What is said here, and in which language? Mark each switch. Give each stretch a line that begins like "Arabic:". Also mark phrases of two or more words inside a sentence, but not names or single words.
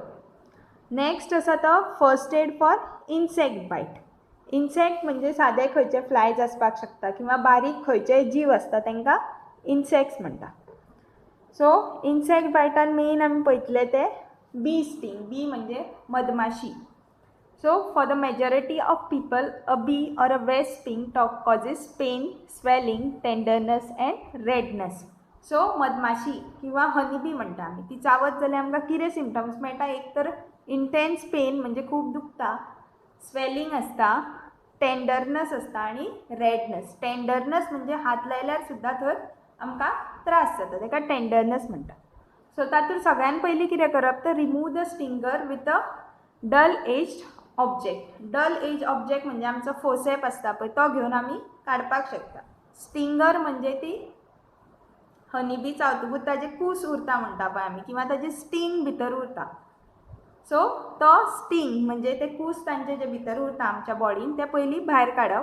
English: next
Konkani: आसा तो
English: first aid for insect bite.
Konkani: इन्सेक्ट म्हणजे सादे खंयचे फ्लायज आसपाक शकता किंवा बारीक खंयचे जीव आसता तांकां इन्सेक्ट्स म्हणटा. सो इन्सेक्ट बायटान मेन आमी पळयतले ते
English: bee sting.
Konkani: बी म्हणजे मधमाशी.
English: So for the majority of people, a bee or a wasp sting causes pain, swelling, tenderness and redness.
Konkani: So मधमाशी किंवा
English: honey bee
Konkani: म्हणटा आमी ती चावत जाल्यार आमकां कितें सिम्पटम्स मेळटा एक तर
English: intense pain
Konkani: म्हणजे खूब दुखता, स्वेलिंग आसता, टेंडरनस आसता आनी रेडनस. टेंडरनस म्हणजे हात लायल्यार सुद्दां थंय आमकां त्रास जाता ताका टेंडरनस म्हणटा. सो तातूंत सगळ्यान पयलीं कितें करप तर
English: remove the stinger with a dull edged object. dull edge object
Konkani: म्हणजे आमचो फोसेप आसता पळय तो घेवन आमी काडपाक शकता. स्टिंगर म्हणजे ती
English: honey bee
Konkani: चावतकूच ताजे कूस उरता म्हणटा पळय आमी किंवा ताजे स्टिंग भितर उरता. सो तो स्टिंग म्हणजे ते कूस तांचे जे भितर उरता आमच्या बॉडीन ते पयलीं भायर काडप.